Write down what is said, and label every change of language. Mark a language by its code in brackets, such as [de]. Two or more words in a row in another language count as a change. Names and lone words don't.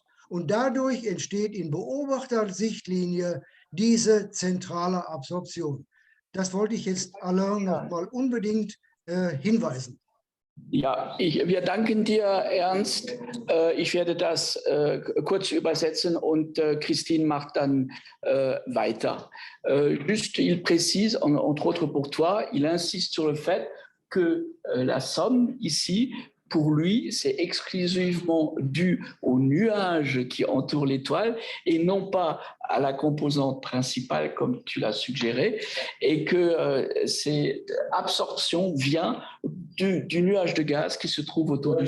[de] Und dadurch entsteht in Beobachtersichtlinie diese zentrale Absorption. Das wollte ich jetzt Alain noch mal unbedingt hinweisen. Ja, wir danken dir, Ernst. Ich werde das kurz übersetzen und Christine macht dann weiter. [fr] Juste, il précise, entre autres pour toi, il insiste sur le fait que la somme ici pour lui, c'est exclusivement dû aux nuages qui entourent l'étoile et non pas à la composante principale, comme tu l'as suggéré, et que cette absorption vient du nuage de gaz qui se trouve autour du